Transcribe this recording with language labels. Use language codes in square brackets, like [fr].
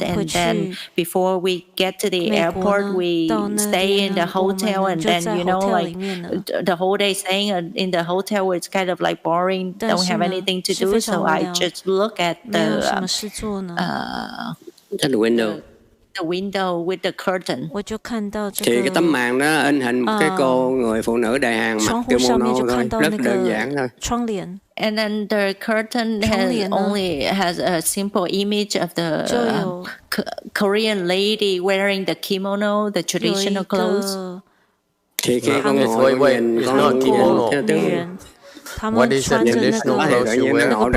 [en] And then before we get to the airport, we stay in the hotel. And then, you know, like the whole day staying in the hotel was kind of like boring, don't have anything to do. So I just look at the window. The window with the curtain. [vi] Thì cái tấm màn đó in hình một cái cô người phụ nữ Đại Hàn mặc kimono thôi, rất đơn giản thôi. [en] And then the curtain only has a simple image of the Korean lady wearing the kimono, the traditional clothes. [vi] Thì khi con ngồi nhìn con kimono tiếng [en] What is the traditional clothes you wear?